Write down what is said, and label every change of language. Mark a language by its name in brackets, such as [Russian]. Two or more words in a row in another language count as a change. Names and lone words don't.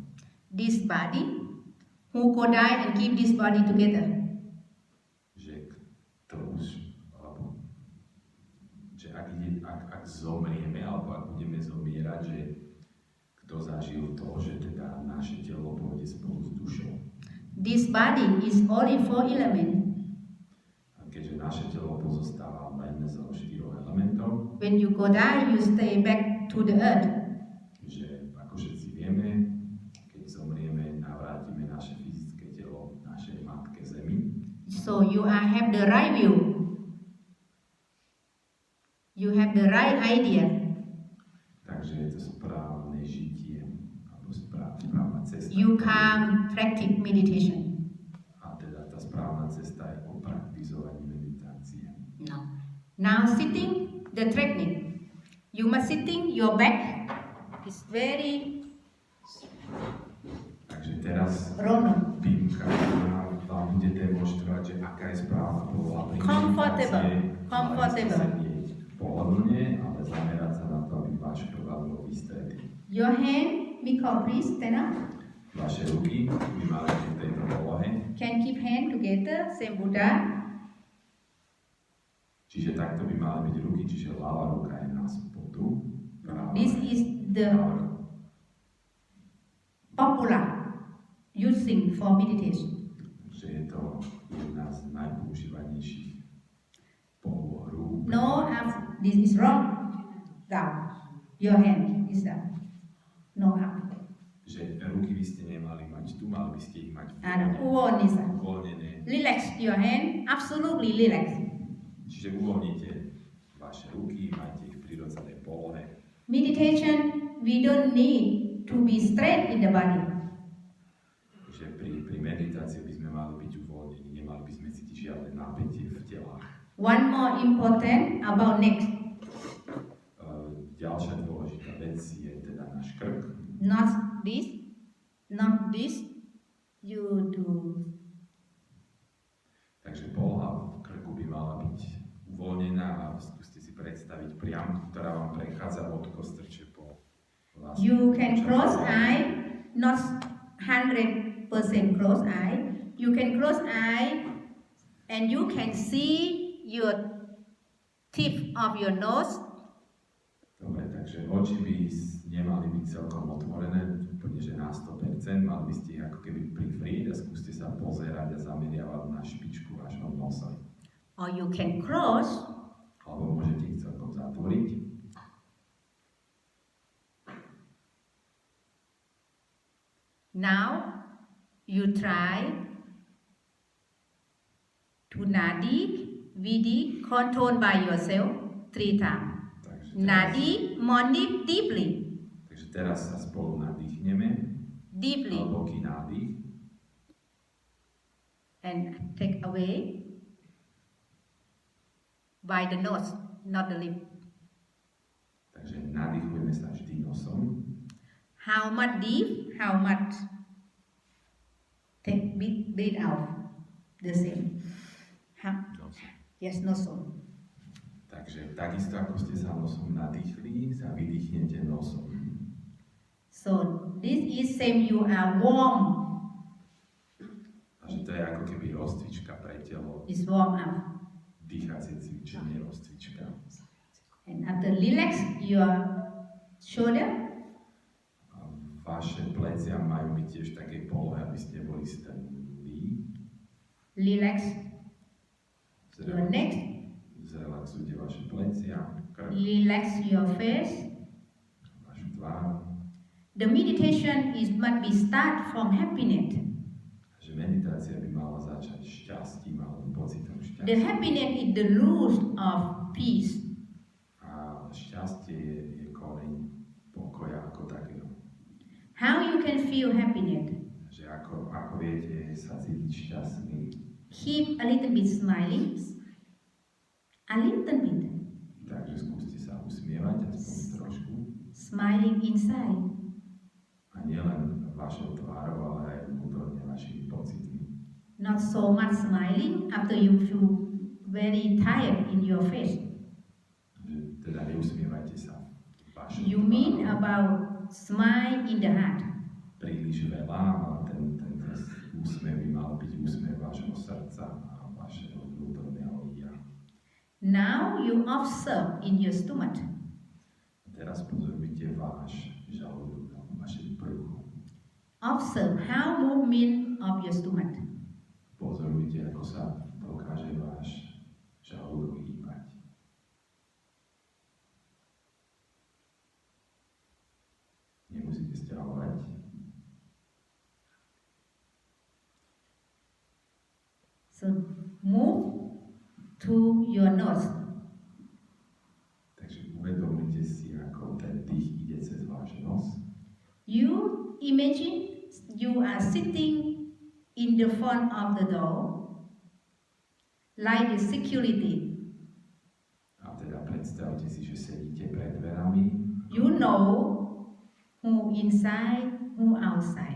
[English] This body, who could die and keep this body together? [Slovak] Že kto už, alebo že ak ide zomrieme, alebo ak budeme zomierať, že kto zažil to, že teda naše telo pôjde spolu s dušou. [English] This body is only 4 elements. [Slovak] A keďže naše telo pozostáva len zo 4 elementov, [English] When you go die, you stay back to the earth. [Slovak] že ako všetci vieme, keď zomrieme, navrátime naše fyzické telo našej matke Zemi. [English] So you have the right view. You have the right idea. [Slovak] Takže je to správne žitie, alebo správna cesta. [English] You can practice meditation. [Slovak] A teda tá správna cesta je o praktizovaní meditácie. [English] No. Now sitting, the technique. You must sitting, your back is very [Slovak] Takže teraz [English] wrong. [Slovak] Pimka vám bude demonstrovať, že aká je správna poloha pri [English] Comfortable. [Slovak] meditácii. [English] Comfortable. [Slovak] Mali ste sedieť pohodlne, ale zamerať sa na to, aby váš chrbát bol vystretý. [English] Your hand, Miko, please stand up. [Slovak] Vaše ruky by mali byť v tejto polohe. [English] Can keep hand together, same Buddha. [Slovak] Čiže takto by mali byť ruky, čiže ľavá ruka je na spodu. [English] This is the popular using for meditation. [Slovak] Že je to jedna z najpoužívanejších polôch rúk. [English] No, this is wrong. Down. Your hand is down. No up. [Slovak] Že ruky by ste nemali mať tu, mali by ste ich mať Uvoľnené. [English] Relax your hand. Absolutely relax. [Slovak] Čiže uvoľnite vaše ruky, majte ich v prirodzenej polohe. [English] Meditation, we don't need to be straight in the body. [Slovak] Že pri meditácii by sme mali byť uvoľnení, nemali by sme cítiť žiadne napätie v telách. [English] One more important about neck. [Slovak] Ďalšia dôležitá vec je teda náš krk. [English] Not this, not this. You do. [Slovak] Takže poloha v krku by mala byť uvoľnená a skúste si predstaviť priamku, ktorá vám prechádza od kostrče po vlastne. [English] You can close eye, not 100% close eye. You can close eye and you can see your tip of your nose. [Slovak] Dobre, takže oči by nemali byť celkom otvorené, úplne že na 100%, mali by ste ich ako keby privrieť a skúste sa pozerať a zameriavať na špičku vášho nosa. [English] Or you can close. [Slovak] Alebo môžete ich celkom zatvoriť. [English] Now you try to nadi, vidi, control by yourself 3 times. Nadi, more deeply. [Slovak] Takže teraz sa spolu nadýchneme. [English] Deeply. [Slovak] Hlboký nádych. [English] And take away by the nose, not the lip. [Slovak] Takže nadýchujeme sa vždy nosom. [English] How much deep, how much take breathe out. The same. Yes, [Slovak] nosom. Takže takisto ako ste sa nosom nadýchli, sa vydýchnete nosom. [English] So this is same you are warm. [Slovak] Takže to je ako keby rozcvička pre telo. [English] Is warm up. [Slovak] Dýchacie cvičenie, rozcvička. [English] And after relax your shoulder. [Slovak] A vaše plecia majú byť tiež v takej polohe, aby ste boli stenlí. [English] Relax your neck. [Slovak] Zrelaxujte vaše plecia, krk, [English] Relax your face. [Slovak] vašu tvár. [English] The meditation must be start from happiness. [Slovak] Takže meditácia by mala začať šťastím alebo pocitom [English] The [Slovak] šťastia. [English] happiness is the root of peace. [Slovak] A šťastie je koreň pokoja ako takého. [English] How you can feel happiness? [Slovak] Že ako viete sa cítiť šťastný, [English] Keep a little bit smiling. A little bit. [Slovak] takže skúste sa usmievať aspoň trošku. [English] Smiling inside. [Slovak] A nielen vašou tvárou, ale aj vnútorne vašimi pocitmi. [English] Not so much smiling after you feel very tired in your face. [Slovak] Že teda neusmievajte sa vašou [English] You mean [Slovak] tvárou [English] about smile in the heart. [Slovak] príliš veľa, ale ten úsmev by mal byť úsmev vášho srdca a vašeho vnútorného ja. [English] Now you observe in your stomach. [Slovak] teraz pozorujte váš žalúdok, vaše brucho. [English] Observe how movement of your stomach. [Slovak] Pozorujte, ako sa dokáže váš žalúdok hýbať. Nemusíte stiahovať. [English] So move to your nose. [Slovak] Takže uvedomite si, ako ten dých ide cez váš nos. [English] You imagine you are sitting in the front of the door, like the security. [Slovak] A teda predstavte si, že sedíte pred dverami. [English] You know who inside, who outside.